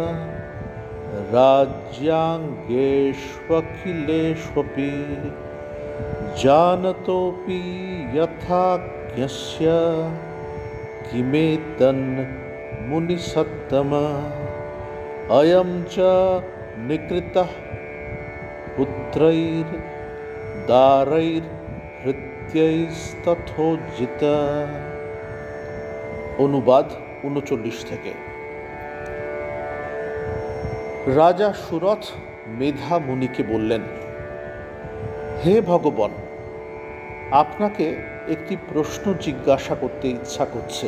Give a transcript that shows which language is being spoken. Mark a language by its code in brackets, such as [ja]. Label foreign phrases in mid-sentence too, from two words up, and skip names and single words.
[sa] राज्याङ्गेष्वखिलेष्वपि जानतोऽपि यथाज्ञस्य किमेतन्मुनिसत्तम अयं च निकृतः पुत्रैर्दारैर्हृत्यैस्तथोज्जित। [bn] অনুবাদ ৩৯ থেকে। রাজা সুরথ মেধা মুনিকে বললেন, হে ভগবান, আপনাকে একটি প্রশ্ন জিজ্ঞাসা করতে ইচ্ছা করছে।